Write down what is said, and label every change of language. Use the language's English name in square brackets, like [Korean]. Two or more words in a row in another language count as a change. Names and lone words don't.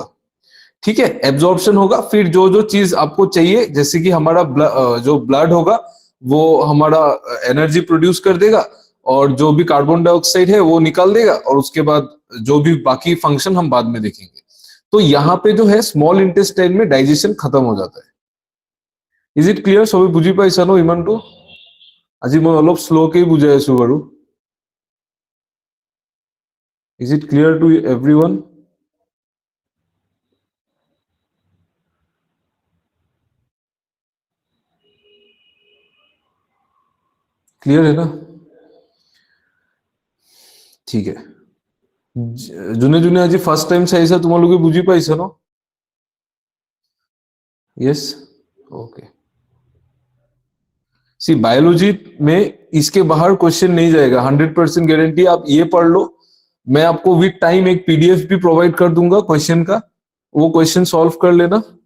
[Hindi] ठीक है, एब्जॉर्प्शन होगा। फिर जो जो चीज आपको चाहिए, जैसे कि हमारा जो ब्लड होगा वो हमारा [English] energy produce [Hindi] कर देगा, और जो भी [English] carbon dioxide [Hindi] है वो निकाल देगा, और उसके बाद जो भी बाकी फंक्शन हम बाद में देखेंगे। तो यहाँ पे जो है [English] small intestine [Hindi] में डाइजेशन खत्म हो जाता है। [English] Is it clear? [Assamese] সবাই বুঝি পাইছা ন ইমানটো? আজি মই অলপ স্লোকেই বুজাই আছো বাৰু। [English] Is it clear to everyone? [Hindi] ক্লিয়ার है ना? ঠিক है। [Assamese] যোনে যোনে আজি [English] first time [Assamese] চাইছা তোমালোকে বুঝি পাইছা ন? [English] Yes, okay. [Hindi] सी बायोलॉजी में इसके बाहर क्वेश्चन नहीं जाएगा, 100% गारंटी। आप ये पढ़ लो, मैं आपको [English] with time [Hindi] एक पीडीएफ भी प्रोवाइड कर दूंगा क्वेश्चन का, वो [English] question solve [Hindi] कर लेना।